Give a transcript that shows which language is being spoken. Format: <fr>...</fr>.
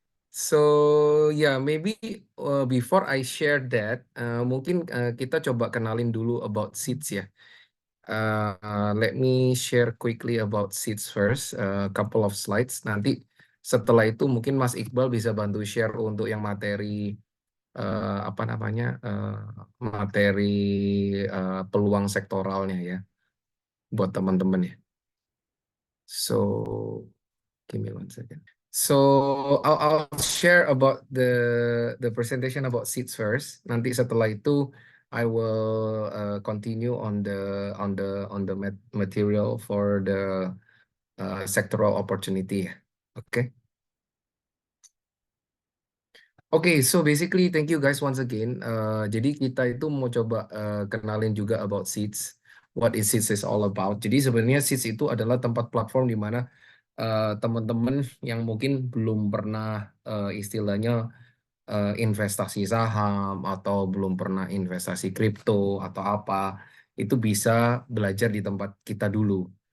<en>So, yeah, maybe before I share that,</en> <id>mungkin kita coba kenalin dulu</id> <en>about seeds ya. Let me share quickly about seeds first, a couple of slides.</en> <id>Nanti setelah itu mungkin Mas Iqbal bisa bantu share untuk yang materi apa namanya materi peluang sektoralnya ya buat teman-teman ya.</id> <en>So, give me one second. So I'll share about the presentation about seeds first.</en> <id>Nanti setelah itu</id> <en>I will continue on the material for the sectoral opportunity. Okay. Okay, so basically thank you guys once again.</en> <id>Jadi kita itu mau coba kenalin juga</id> <en>about Seeds. What is Seeds is all about.</en> <id>Jadi sebenarnya Seeds itu adalah tempat platform di mana teman-teman yang mungkin belum pernah istilahnya investasi saham atau belum pernah investasi kripto atau apa, itu bisa belajar di tempat kita dulu.</id>